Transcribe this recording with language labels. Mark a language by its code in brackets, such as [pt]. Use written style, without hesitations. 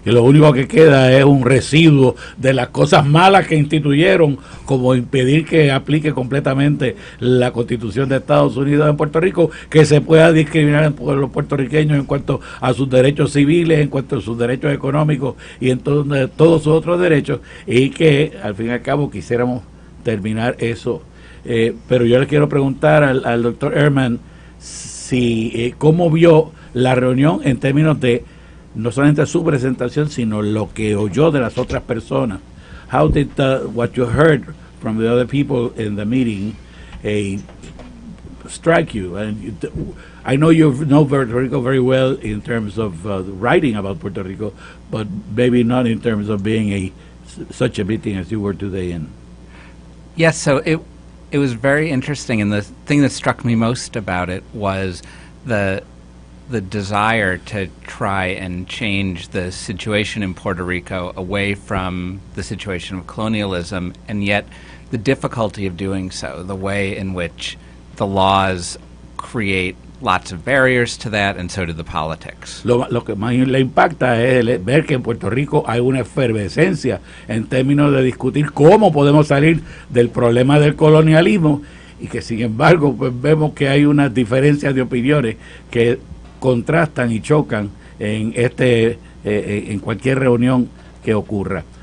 [es] Y lo único que queda es un residuo de las cosas malas que instituyeron, como impedir que aplique completamente la Constitución de Estados Unidos en Puerto Rico, que se pueda discriminar a los puertorriqueños en cuanto a sus derechos civiles, en cuanto a sus derechos económicos y en todos sus otros derechos, y que al fin y al cabo quisiéramos terminar eso. Pero yo le quiero preguntar al doctor Ehrman si cómo vio la reunión en términos de no solamente su presentación, sino lo que oyó de las otras personas. [en] How did what you heard from the other people in the meeting strike you? And I know you know Puerto Rico very well in terms of writing about Puerto Rico, but maybe not in terms of being such a meeting as you were today in. Yes, so it was very interesting, and the thing that struck me most about it was the desire to try and change the situation in Puerto Rico away from the situation of colonialism, and yet the difficulty of doing so, the way in which the laws create lots of barriers to that, and so do the politics. [es] Lo que más le impacta es ver que en Puerto Rico hay una efervescencia en términos de discutir cómo podemos salir del problema del colonialismo, y que sin embargo pues vemos que hay unas diferencias de opiniones que contrastan y chocan en cualquier reunión que ocurra.